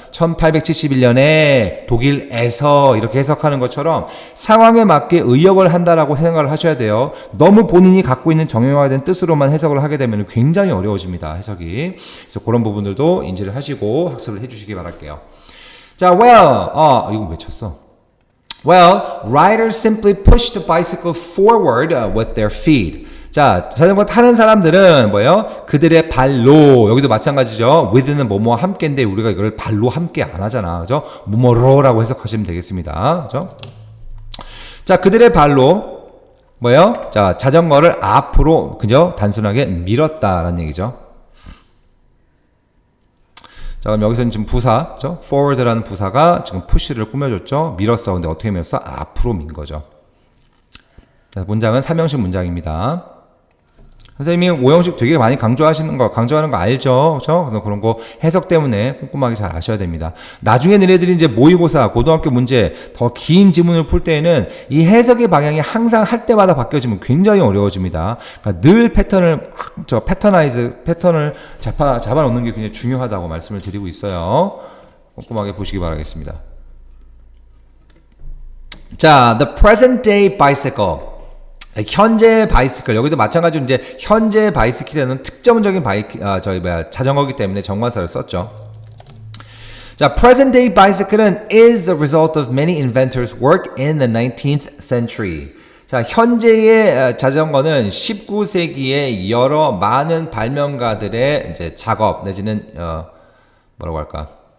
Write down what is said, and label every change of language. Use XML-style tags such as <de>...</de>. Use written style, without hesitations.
<ko>1871년에 독일에서 이렇게 해석하는 것처럼 상황에 맞게 의역을 한다라고 생각을 하셔야 돼요. 너무 본인이 갖고 있는 정형화된 뜻으로만 해석을 하게 되면 굉장히 어려워집니다. 해석이. 그래서 그런 부분들도 인지를 하시고 학습을 해주시기 바랄게요. 자, well, 이거 왜 쳤어?</ko> <en>Well, riders simply push the bicycle forward with their feet.</en> <ko>자, 자전거 타는 사람들은 뭐예요? 그들의 발로, 여기도 마찬가지죠. with는 뭐뭐 함께인데 우리가 이걸 발로 함께 안 하잖아. 그죠? 뭐뭐로라고 해석하시면 되겠습니다. 그죠? 자, 그들의 발로 뭐예요? 자, 자전거를 앞으로 그죠? 단순하게 밀었다라는 얘기죠. 자, 그럼 여기서는 지금 부사, 그죠? forward라는 부사가 지금 push를 꾸며줬죠. 밀었어. 근데 어떻게 밀었어? 앞으로 민 거죠. 자, 문장은 3형식 문장입니다. 선생님이 5형식 되게 많이 강조하는 거 알죠? 그렇죠? 그런 거 해석 때문에 꼼꼼하게 잘 아셔야 됩니다. 나중에 너희들이 이제 모의고사, 고등학교 문제 더 긴 지문을 풀 때에는 이 해석의 방향이 항상 할 때마다 바뀌어지면 굉장히 어려워집니다. 그러니까 늘 패턴을 잡아놓는 게 굉장히 중요하다고 말씀을 드리고 있어요. 꼼꼼하게 보시기 바라겠습니다.</ko> <en>자, the present day bicycle.</en> <ko>현재 바이시클, 여기도 마찬가지로 이제 현재 바이시클이라는 특정적인 자전거기 때문에 정관사를 썼죠.</ko> <en>자, present day bicycle은 is the result of many inventors' work in the 19th century.</en> <ko>자, 현재의 자전거는 19세기의 여러 많은 발명가들의 이제 작업 내지는 뭐라고 할까?</ko>